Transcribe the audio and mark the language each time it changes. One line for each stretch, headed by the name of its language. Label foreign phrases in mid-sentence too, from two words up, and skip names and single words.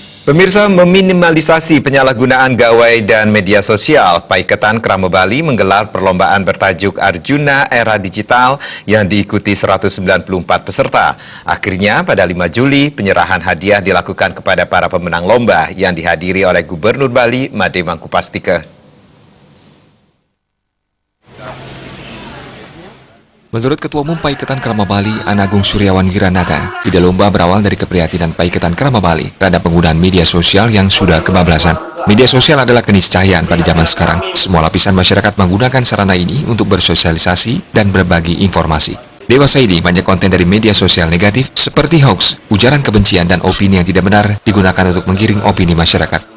Indonesian: Pemirsa, meminimalisasi penyalahgunaan gawai dan media sosial, Paiketan Krama Bali menggelar perlombaan bertajuk Arjuna Era Digital yang diikuti 194 peserta. Akhirnya pada 5 Juli, penyerahan hadiah dilakukan kepada para pemenang lomba yang dihadiri oleh Gubernur Bali, Made Mangkupastike. Menurut Ketua Umum Paiketan Krama Bali, Anagung Suryawan Wiranata, ide lomba berawal dari keprihatinan Paiketan Krama Bali terhadap penggunaan media sosial yang sudah kebablasan. Media sosial adalah keniscayaan pada zaman sekarang. Semua lapisan masyarakat menggunakan sarana ini untuk bersosialisasi dan berbagi informasi. Dewasa ini banyak konten dari media sosial negatif seperti hoax, ujaran kebencian, dan opini yang tidak benar digunakan untuk menggiring opini masyarakat.